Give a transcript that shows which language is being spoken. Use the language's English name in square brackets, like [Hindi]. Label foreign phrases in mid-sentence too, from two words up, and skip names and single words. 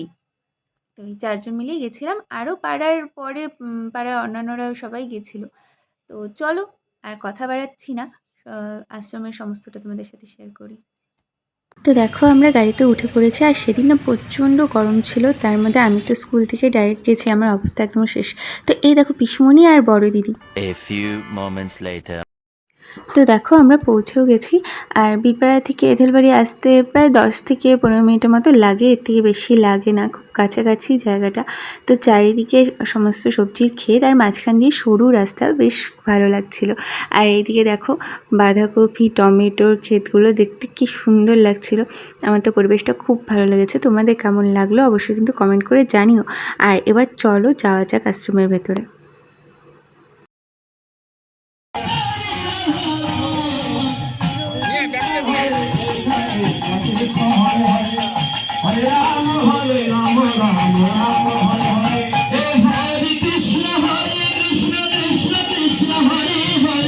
[Bangla] তো এই চারজন মিলেই গেছিলাম, আরও পাড়ার পরে পাড়ার অন্যান্যরাও সবাই গেছিলো। তো চলো আর কথা বাড়াচ্ছি না, আশ্রমের সমস্তটা তোমাদের সাথে শেয়ার করি। তো দেখো আমরা গাড়িতে উঠে পড়েছি, আর সেদিন না প্রচণ্ড গরম ছিল, তার মধ্যে আমি তো স্কুল থেকে ডাইরেক্ট গেছি, আমার অবস্থা একদম শেষ। তো এই দেখো পিসমণি আর বড় দিদি। [English] A few moments later. [Bangla] তো দেখো আমরা পৌঁছেও গেছি, আর বীরপাড়া থেকে এঁথেলবাড়ি আসতে প্রায় 10 থেকে 15 মিনিটের মতো লাগে, এর থেকে বেশি লাগে না, খুব কাছাকাছি জায়গাটা। তো চারিদিকে সমস্ত সবজির ক্ষেত, আর মাঝখান দিয়ে সরু রাস্তা, বেশ ভালো লাগছিল। আর এইদিকে দেখো বাঁধাকপি, টমেটোর ক্ষেতগুলো দেখতে কি সুন্দর লাগছিল। আমার তো পরিবেশটা খুব ভালো লেগেছে। তোমাদের কেমন লাগলো অবশ্যই কিন্তু কমেন্ট করে জানিও। আর এবার চলো যাওয়া যাক আশ্রমের ভেতরে। [Sanskrit] Hare Rama, Rama Rama, Hare Hare. Hare Krishna, Krishna Krishna, Hare Hare.